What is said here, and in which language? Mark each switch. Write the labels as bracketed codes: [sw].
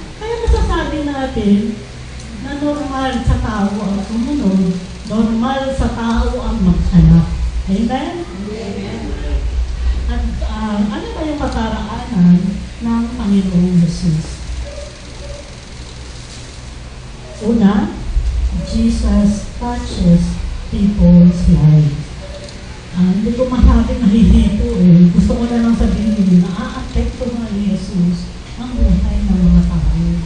[tl] Kaya masasabi natin na normal sa tao ang sumunod, normal sa tao ang maghanap. Amen? At ano ba yung kataraanan ng Panginoong Jesus? [en] Una, Jesus touches people's lives. [tl] Hindi ko masabi nahihito eh. Gusto ko na lang sabihin na aapekto nga ni Jesus ang buhay ng mga tao.